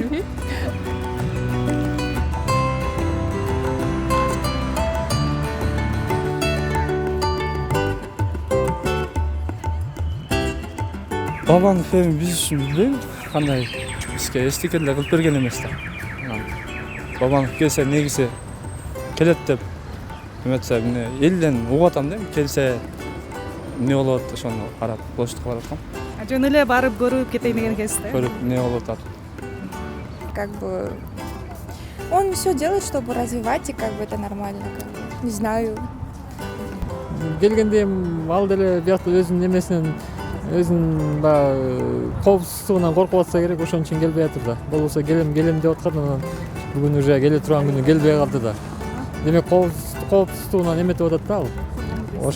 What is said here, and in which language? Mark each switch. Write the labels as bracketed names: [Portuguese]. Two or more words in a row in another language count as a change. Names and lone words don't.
[Kyrgyz] Бабанов эми биз үчүн билбейм, кандай бизге эчтеке эле кылып берген эмес да. Бабанов келсе негизи келет деп эметсе, эмне элден угуп атам да, келсе эмне болот, ошону карап площадька барып аткам. Жөн эле барып көрүп кетейин деген экенсиз да. Көрүп эмне болуп атат. [Russian] Как бы он все делает, чтобы развивать, и как бы это нормально, как бы. Не знаю. [Kyrgyz] Келгенде ал деле биякта өзүнүн немесинен, өзүнүн баягы коопсуздугунан коркуп атса керек, ошон үчүн келбей атыр да. Болбосо келем деп аткан, анан бүгүн уже келе турган күнү келбей калды да. Демек коопсуздугунан эметип атат да ал.